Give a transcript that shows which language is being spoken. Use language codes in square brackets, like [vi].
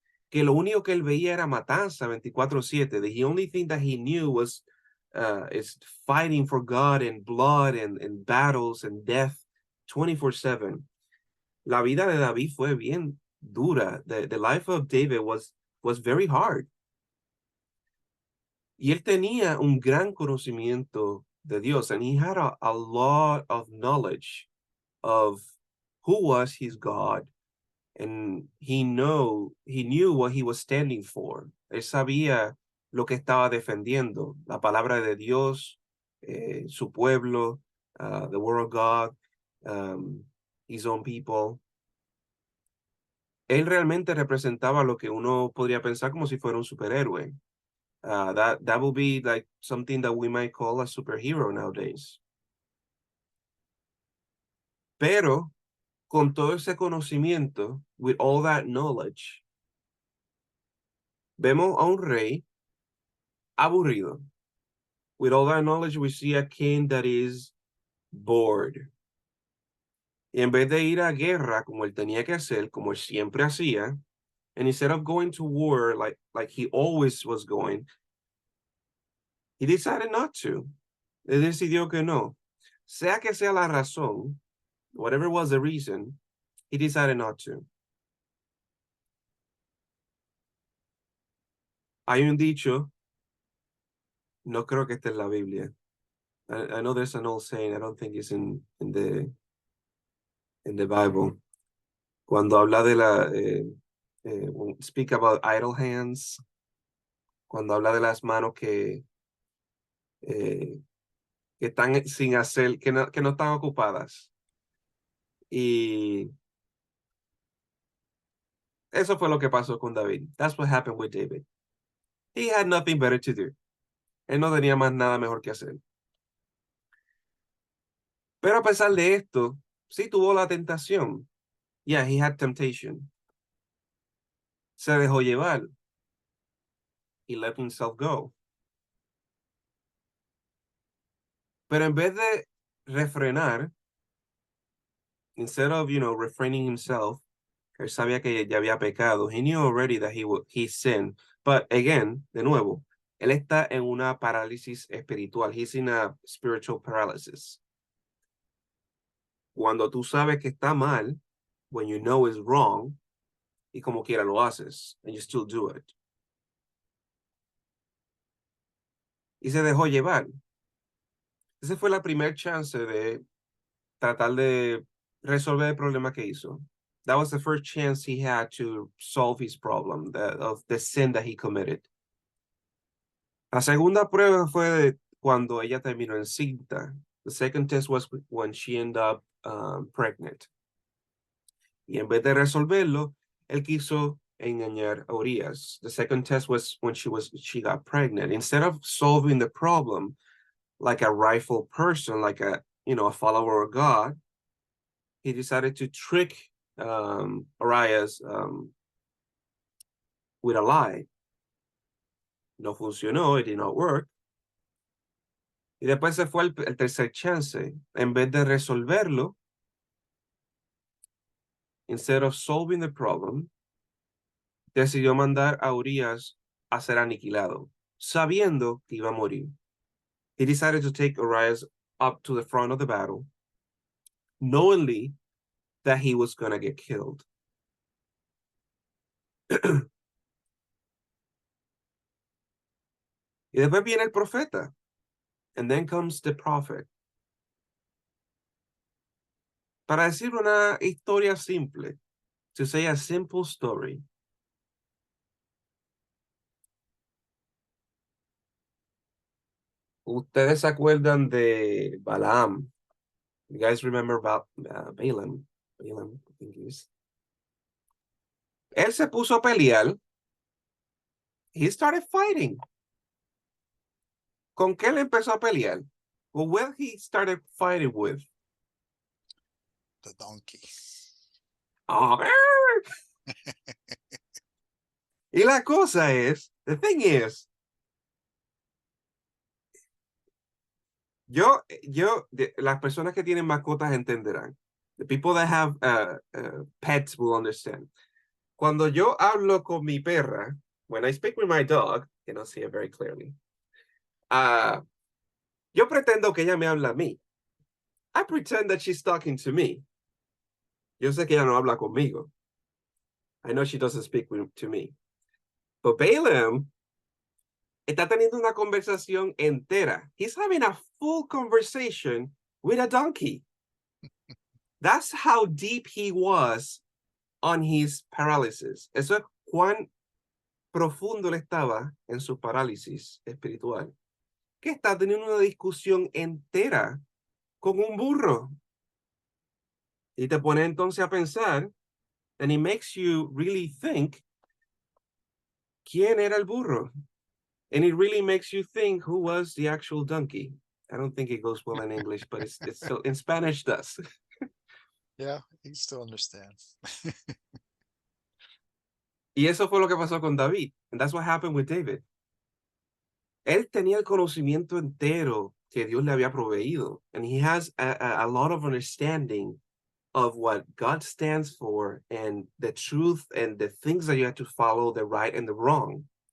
[es] Que lo único que él veía era matanza 24/7. [en] The only thing that he knew was is fighting for God and blood and battles and death 24/7. [es] La vida de David fue bien dura. [en] The life of David was very hard. [es] Y él tenía un gran conocimiento de Dios, [en] and he had a lot of knowledge of who was his God, and he knew what he was standing for. [es] Él sabía lo que estaba defendiendo, la palabra de Dios, su pueblo, [en] the word of God, his own people. [es] Él realmente representaba lo que uno podría pensar como si fuera un superhéroe. [en] That would be like something that we might call a superhero nowadays. [es] Pero con todo ese conocimiento, [en] with all that knowledge, [es] vemos a un rey aburrido. [en] With all that knowledge, we see a king that is bored. [es] Y en vez de ir a guerra como él tenía que hacer, como él siempre hacía, [en] and instead of going to war like he always was going, he decided not to. [es] Él decidió que no. Sea que sea la razón, [en] whatever was the reason, he decided not to. [es] Hay un dicho, no creo que esté en la Biblia. [en] I know there's an old saying, I don't think it's in the Bible. [es] Cuando habla de [en] speak about idle hands, [es] cuando habla de las manos que están sin hacer, que no están ocupadas. Y eso fue lo que pasó con David. [en] That's what happened with David. He had nothing better to do. [es] Él no tenía más nada mejor que hacer. Pero a pesar de esto, sí tuvo la tentación. [en] Yeah, he had temptation. [es] Se dejó llevar. [en] He let himself go. [es] Pero en vez de refrenar, [en] instead of, refraining himself, [es] él sabía que ya había pecado. [en] He knew already that he sinned. But again, [es] de nuevo, él está en una parálisis espiritual. [en] He's in a spiritual paralysis. [es] Cuando tú sabes que está mal, [en] when you know it's wrong, [es] y como quiera lo haces, [en] and you still do it. [es] Y se dejó llevar. Esa fue la primera chance de tratar de resolver el problema que hizo. [en] That was the first chance he had to solve his problem, of the sin that he committed. [es] La segunda prueba fue cuando ella terminó encinta. [en] The second test was when she ended up pregnant. [es] Y en vez de resolverlo, él quiso engañar a Urias. [en] The second test was when she got pregnant. Instead of solving the problem like a rightful person, like a follower of God, he decided to trick Urias with a lie. [es] No funcionó, [en] it did not work. [es] Y después se fue el tercer chance. En vez de resolverlo, [en] instead of solving the problem, [es] decidió mandar a Urias a ser aniquilado, sabiendo que iba a morir. [en] He decided to take Urias up to the front of the battle, knowingly that he was going to get killed. [es] Y después viene el profeta. [en] And then comes the prophet. [es] Para decir una historia simple, [en] to say a simple story. [es] Ustedes se acuerdan de Balaam. [en] You guys remember about Balaam? [es] Balaam, [en] I think it is. [es] Él se puso a pelear. [en] He started fighting. [es] ¿Con qué le empezó a pelear? [en] Well, what he started fighting with? The donkey. [es] Oh, y la cosa es, [en] the thing is, [es] las personas que tienen mascotas entenderán. [en] The people that have pets will understand. [es] Cuando yo hablo con mi perra, [en] when I speak with my dog, you know, see it very clearly, [es] yo pretendo que ella me habla a mí. [en] I pretend that she's talking to me. [es] Yo sé que ella no habla conmigo. [en] I know she doesn't speak to me. [es] But Balaam está teniendo una conversación entera. [en] He's having a full conversation with a donkey. That's how deep he was on his paralysis. [es] Eso es cuán profundo él estaba en su parálisis espiritual. Que está teniendo una discusión entera con un burro. Y te pone entonces a pensar, [en] and it makes you really think, [es] ¿quién era el burro? [en] And it really makes you think who was the actual donkey. I don't think it goes well in English, but it's still in Spanish does. Yeah, you still understand. [es] Y eso fue lo que pasó con David. [en] And that's what happened with David. [es] Él tenía el conocimiento entero que Dios le había proveído. [en] And he has a lot of understanding of what God stands for and the truth and the things that you have to follow, the right and the wrong.